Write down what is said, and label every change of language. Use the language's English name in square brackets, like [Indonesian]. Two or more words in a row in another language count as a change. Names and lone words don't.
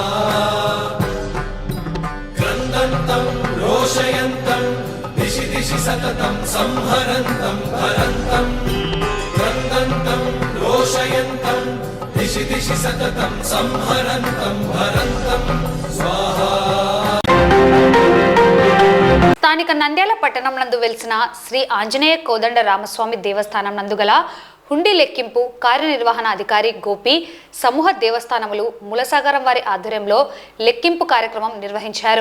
[Sanskrit] क्रन्दन्तं रोषयन्तं दिशि दिशि सततं संहरन्तं हरन्तं क्रन्दन्तं रोषयन्तं दिशि दिशि सततं संहरन्तं हरन्तं स्वाहा [Telugu] స్థానిక నంద్యాల పట్టణం నందు వెలిసిన శ్రీ ఆంజనేయ కోదండ రామస్వామి దేవస్థానం నందు గల హుండీ లెక్కింపు కార్యనిర్వహణ అధికారి గోపి సమూహ దేవస్థానములు మూలసాగరం వారి ఆధ్వర్యంలో లెక్కింపు కార్యక్రమం నిర్వహించారు.